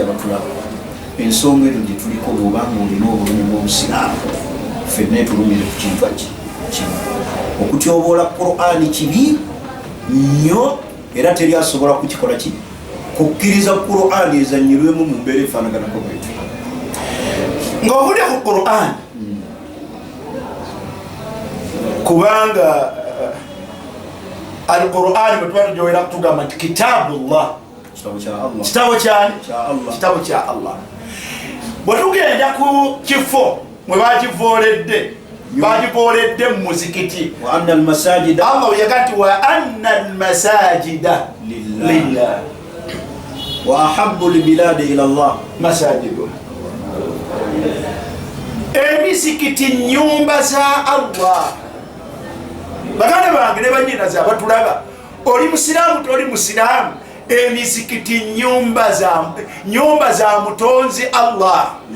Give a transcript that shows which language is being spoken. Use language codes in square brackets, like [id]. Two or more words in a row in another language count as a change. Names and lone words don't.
[lg] abatulaba ensonga eyo gye tuliko bw'obanga olina obulumi bw'obusiraamu ffenna etulumire ku kintu kimu okutyoboola Qur'ani kibi nnyo era teri asobola kukikola ki kukkiriza Qur'ani ezannyirwemu mu mbeera efaanaganako bwetyo ng'ovudde ku Qur'ani kubanga Al-Qur'an mutwatu joera kutugamba nti kitabullah, kitabo kyani? Kitabo kya Allah. Bwe tugenda ku kifo mwe bagivooledde, bagivooledde mu muzikiti, [ar] وأن المساجد, [lg] Allah yaga nti [ar] وأن المساجد لله وأحب البلاد إلى الله masajidu. [lg] Emizikiti nyumba za Allah. Baganda bange ne banyina za batulaba, oli musiraamu toli musiraamu, emizikiti nyumba za mutonzi Allah.